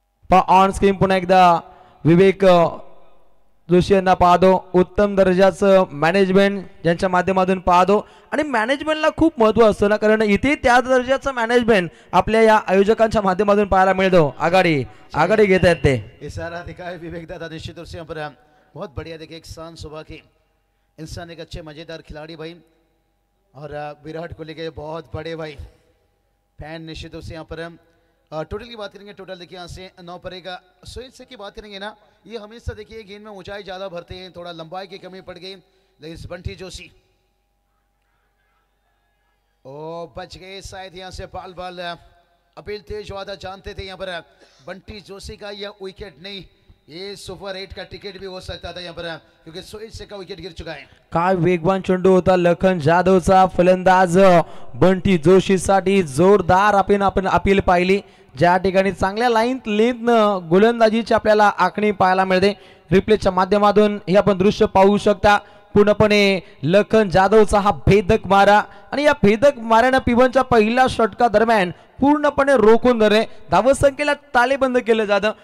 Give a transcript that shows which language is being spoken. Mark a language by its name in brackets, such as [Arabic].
[Marathi] On screen पुन्हा एकदा विवेक जोशी यांना पाहतो। उत्तम दर्जाचं मॅनेजमेंट ज्यांच्या माध्यमातून पाहतो, आणि मॅनेजमेंटला खूप महत्त्व असतं ना, कारण इथे त्या दर्जाचं मॅनेजमेंट आपल्या या आयोजकांच्या माध्यमातून पाहायला मिळतो। आघाडी घेत आहेत ते। [Hindi] इशारा दिखाए विवेक दादा निश्चित रूप से पर बहुत बढ़िया देखिए एक शान सुबह की इंसान, एक अच्छे मजेदार खिलाड़ी भाई, और विराट कोहली के बहुत बड़े भाई फैन निश्चित रूप से यहाँ पर टोटल की बात करेंगे, टोटल देखिए यहाँ से 9 पड़ेगा। सोहेल शेख की बात करेंगे ना, ये हमेशा देखिए गेंद में ऊंचाई ज़्यादा भरते हैं, थोड़ा लंबाई की कमी पड़ गई, लेकिन बंटी जोशी ओ बच गए शायद यहाँ से बाल अपील तेज हुआ था, जानते थे यहाँ पर बंटी जोशी का यह विकेट नहीं, ये सुपर 8 का टिकट भी हो सकता था यहाँ पर, क्योंकि सोहेल शेख का विकेट गिर चुका है। [Marathi] काय वेगवान चेंडू होता लखन जाधवचा, फलंदाज बंटी जोशीसाठी जोरदार आपण अपील पाहिली, ज्या ठिकाणी चांगल्या लाईन लेंथनं गोलंदाजीची आपल्याला आखणी पाहायला मिळते। रिप्लेच्या माध्यमातून हे आपण दृश्य पाहू शकता, पूर्णपणे लखन जाधवचा हा भेदक मारा आणि या भेदक माऱ्याने पिबनच्या पहिल्या षटका दरम्यान पूर्णपणे रोखून धरले, धावसंख्येला ताळेबंद केलं जातं।